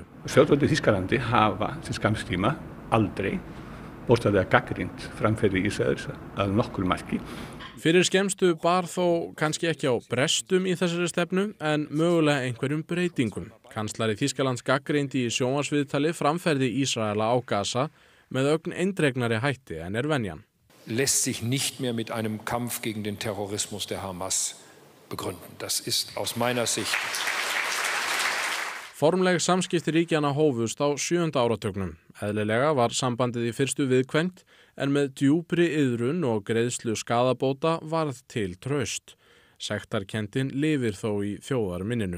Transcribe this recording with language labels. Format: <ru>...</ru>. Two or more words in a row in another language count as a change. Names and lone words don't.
<is>Stjórnvöld í Þýskalandi hafa til skamms tíma aldrei bókstaflega gagnrýnt framferði Ísraels að nokkru marki. Fyrir skemmstu bar þó kannski ekki á brestum í þessari stefnu en mögulega einhverjum breytingum. Kanslari Þýskalands gagnrýndi í sjónvarpsviðtali framferði Ísraela á Gaza með ögn eindregnari hætti en venjan.</is> <de>Lässt sich nicht mehr mit einem Kampf gegen den Terrorismus der Hamas begründen. Das ist aus meiner Sicht.</de> <is>Formleg samskipti ríkjanna hófust á 7. áratugnum. Eðlilega var sambandið í fyrstu viðkvæmt en með djúpri iðrun og greiðslu skaðabóta varð til traust. Sektarkenndin lifir þó í þjóðarminninu.</is>